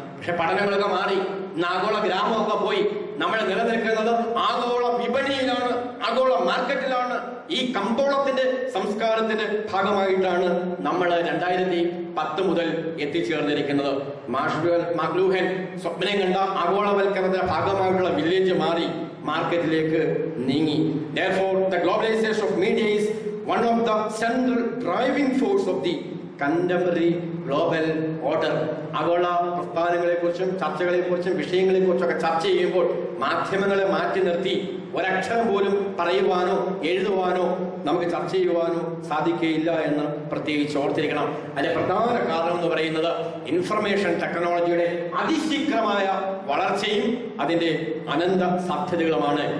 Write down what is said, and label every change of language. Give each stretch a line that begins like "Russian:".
Malayalam: പക്ഷെ പഠനങ്ങളൊക്കെ മാറി, ഇന്ന് ആഗോള ഗ്രാമമൊക്കെ പോയി. നമ്മൾ നിലനിൽക്കുന്നത് ആഗോള വിപണിയിലാണ്, ആഗോള മാർക്കറ്റിലാണ്. ഈ കമ്പോളത്തിന്റെ സംസ്കാരത്തിന്റെ ഭാഗമായിട്ടാണ് നമ്മൾ 2010 മുതൽ എത്തിച്ചേർന്നിരിക്കുന്നത്. മാർഷൽ മാക്ലൂഹൻ സ്വപ്നം കണ്ട ആഗോളവൽക്കരണത്തിന്റെ ഭാഗമായിട്ടുള്ള വില്ലേജ് മാറി മാർക്കറ്റിലേക്ക് നീങ്ങി.
English: Therefore, the globalization of media is one of the central driving force of the contemporary global order.
Malayalam: ആഗോള പ്രസ്ഥാനങ്ങളെക്കുറിച്ചും ചർച്ചകളെക്കുറിച്ചും വിഷയങ്ങളെക്കുറിച്ചൊക്കെ ചർച്ച ചെയ്യുമ്പോൾ മാധ്യമങ്ങളെ മാറ്റി നിർത്തി ഒരക്ഷരം പോലും പറയുവാനോ എഴുതുവാനോ നമുക്ക് ചർച്ച ചെയ്യുവാനോ സാധിക്കുകയില്ല എന്ന് പ്രത്യേകിച്ച് ഓർത്തിരിക്കണം. അതിന്റെ പ്രധാന കാരണം എന്ന് പറയുന്നത് ഇൻഫർമേഷൻ ടെക്നോളജിയുടെ അതിശീഘ്രമായ വളർച്ചയും അതിന്റെ അനന്ത സാധ്യതകളുമാണ്.